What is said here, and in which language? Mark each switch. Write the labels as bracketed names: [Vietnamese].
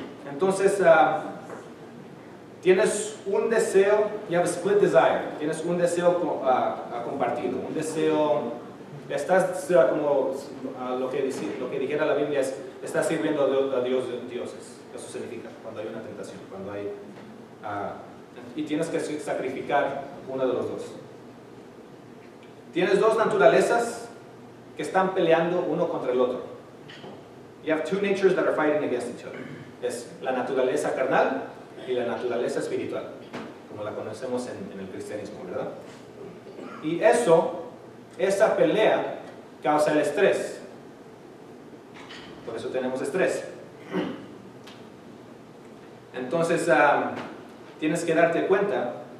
[Spanish] Entonces, tienes un deseo, [English] you have a split desire, [Spanish] tienes un deseo compartido, un deseo, estás como lo que dijera la Biblia es, estás sirviendo a Dios de dioses. Eso significa cuando hay una tentación, cuando hay, y tienes que sacrificar uno de los dos. Tienes dos naturalezas que están peleando uno contra el otro. [English] You have two natures that are fighting against each other. [Spanish] Es la naturaleza carnal y la naturaleza espiritual, como la conocemos en el cristianismo, ¿verdad? Y esa pelea causa el estrés. Por eso tenemos estrés. Entonces, tienes que darte cuenta.